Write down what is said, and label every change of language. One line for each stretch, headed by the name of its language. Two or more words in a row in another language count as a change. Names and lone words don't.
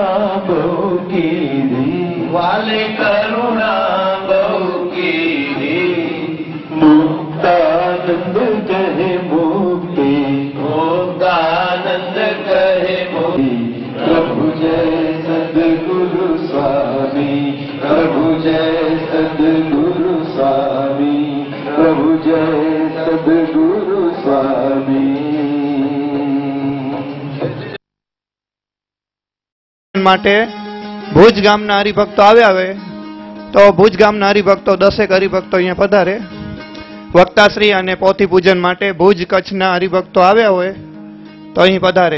Gujarati: બહુ કીધી વાલે કરુણા બહુ કીધી મુક્તાનંદ કહે મુક્તિ મુક્તાનંદ કહે મુક્તિ પ્રભુ જય સદ્ગુરુ સ્વામી પ્રભુ જય સદ્ગુરુ સ્વામી પ્રભુ જય સદ્ગુરુ સ્વામી માટે ભુજ ગામના હરિભક્તો આવ્યા હોય તો ભુજ ગામના હરિભક્તો 10 હરિભક્તો અહીંયા પધારે. વક્તાશ્રી અને પોથી પૂજન માટે ભુજ કચ્છના હરિભક્તો આવ્યા હોય તો અહીં પધારે.